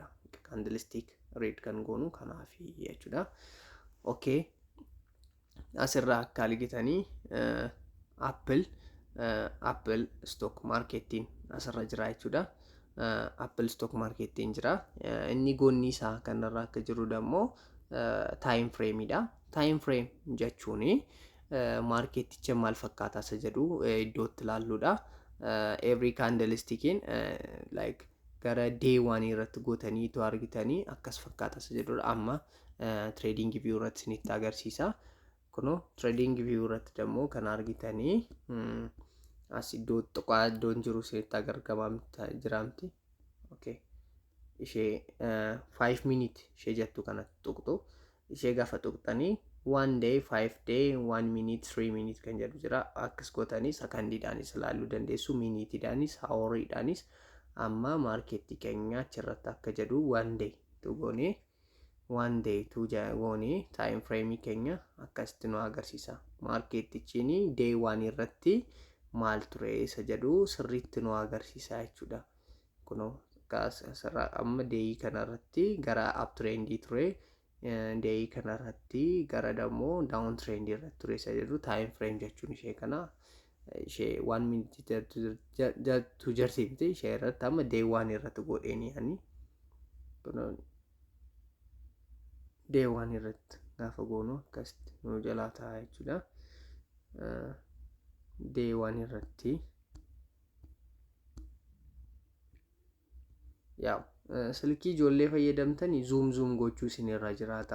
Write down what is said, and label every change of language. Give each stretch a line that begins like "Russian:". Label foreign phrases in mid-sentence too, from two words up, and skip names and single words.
English: Candlestick read
Oromo: kan goonu kanaafi jechuudha. Okay. Asirraa akka argitanii
English: Apple stock marketiin
Oromo: asirra jira jechuudha. Apple stock marketiin jira. Inni goonni isaa kanarraa akka jiru dammoo
English: time frameidha. Time frame
Oromo: jechuuni marketicha maal fakkaata isa jedhu iddootti ilaalluudha.
English: Every candlestickiin like
Oromo: gara
English: day 1
Oromo: irratti gootanii to argitanii akkas fakkaata isa jedhudha. Amma
English: trading view
Oromo: irratti isinitti agarsiisa. Kuno
English: trading view
Oromo: irratti dammoo kan argitanii as iddoo xiqqaa iddoon jiru isinitti agargamaa jiraamti. Okay. Ishee
English: 5 minute
Oromo: ishee jettu kanatti tuqxu. Ishee gaafa tuqxanii
English: 1 day, 5 day, 1 minute, 3 minute
Oromo: kan jedhu jira. Akkas gootanii sakandiidhaanis ilaaluu dandeessu, minitiidhaanis, haworiidhaanis. Amma marketii keenya achirratti akka jedhu
English: 1 day
Oromo: tu goonee
English: 1 day
Oromo: tu goonee
English: time frame
Oromo: keenya akkasitti nu agarsiisa. Marketichiin
English: day 1
Oromo: irratti maal ture isa jedhu sirriitti nu agarsiisa jechuudha. Kunoo amma day kanarratti gara uptrend ture. Day kanarratti gara dammoo
English: down trend
Oromo: irratti ture isa jedhu
English: time frame
Oromo: jechuun ishee kana ishee
English: 1 minute
Oromo: tu jirti ishee irratti amma
English: day 1
Oromo: irratti godheeni ani
English: day 1
Oromo: irratti gaafa goonu akkasitti nu jalaa ta'a jechuudha.
English: Day 1
Oromo: irratti yaa silkii ijoollee fayyadamtanii zoom gochuu isinirra jiraata.